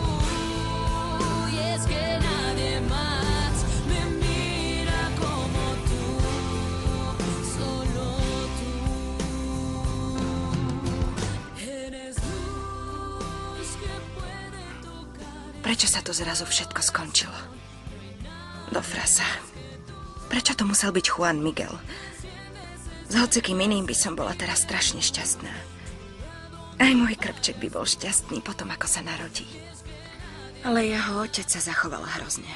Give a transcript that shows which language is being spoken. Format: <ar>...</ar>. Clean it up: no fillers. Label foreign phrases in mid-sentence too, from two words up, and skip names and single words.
<es>Y es que nadie más me mira como tú. Solo tú. Eres luz que puede tocar.</es> <sk>Prečo sa to zrazu všetko skončilo? Do frasa. Prečo to musel byť Juan Miguel? S hocikým iným by som bola teraz strašne šťastná. Aj môj krpček by bol šťastný potom, ako sa narodí. Ale jeho otec sa zachoval hrozne.</sk>